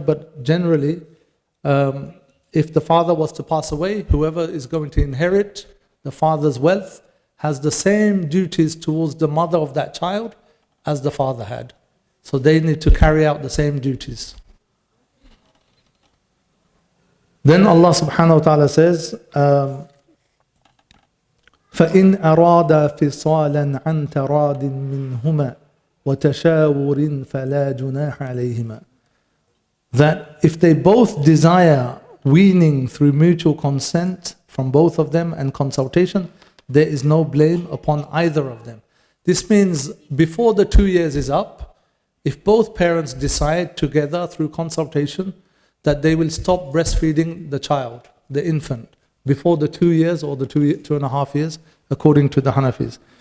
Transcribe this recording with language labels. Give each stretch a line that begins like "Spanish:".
English: But generally, if the father was to pass away, whoever is going to inherit the father's wealth has the same duties towards the mother of that child as the father had. So they need to carry out the same duties. Then Allah subhanahu wa ta'ala says,
Arabic: فَإِنْ أَرَادَ فِصَالًا عَنْ تَرَادٍ مِّنْهُمَا وَتَشَاوُرٍ فَلَا جُنَاحَ عَلَيْهِمَا.
English: That if they both desire weaning through mutual consent from both of them and consultation, there is no blame upon either of them. This means before the 2 years is up, if both parents decide together through consultation that they will stop breastfeeding the child, the infant, before the 2 years or the 2.5 years, according to the Hanafis.